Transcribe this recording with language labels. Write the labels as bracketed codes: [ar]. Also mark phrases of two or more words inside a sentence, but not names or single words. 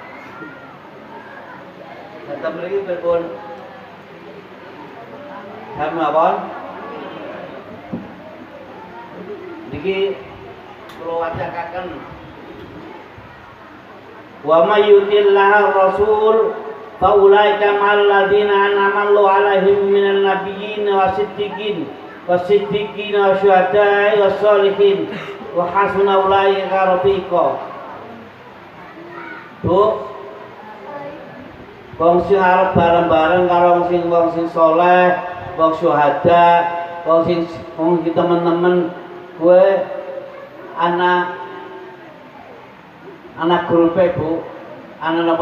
[jv] Tetep mriki pripun? Jam napa? Niki kula wacaken [ar] ومن يطع الله الرسول فأولئك مع الذين أنعم الله عليهم من النبيين والصديقين والشهداء والصالحين وحسن أولئك رفيقا. [jv] Bu wong sing arep bareng-bareng karo wong sing saleh, wong syuhada, wong teman-teman kowe anak grupe bu, anak apa?